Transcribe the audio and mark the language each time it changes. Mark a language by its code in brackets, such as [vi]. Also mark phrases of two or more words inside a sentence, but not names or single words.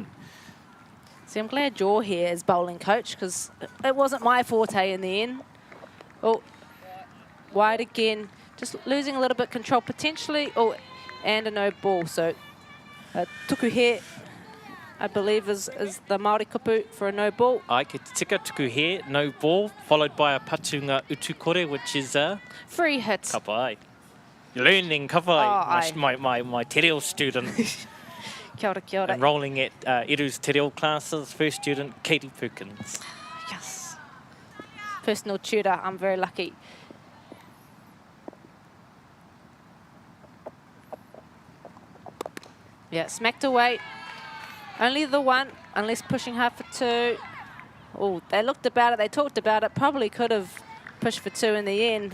[en] See, I'm glad you're here as bowling coach, because it wasn't my forte in the end. Oh, wide again, just losing a little bit of control potentially. Oh, and a no ball. So tukuhe, I believe, is the Māori kupu for a no ball. [mi] Ai, ke te tika tukuhe, [en] no ball, followed by a [mi] patunga utukore, [en] which is a free hit. Kapai. You're learning, kapai. My te reo student. [mi] Kia ora, kia ora. [en] Enrolling at Eru's te reo classes, first student, Katie Perkins. Yes. Personal tutor, I'm very lucky. Yeah, smacked away. Only the one, unless pushing hard for 2. Oh, they looked about it, they talked about it, probably could have pushed for 2 in the end.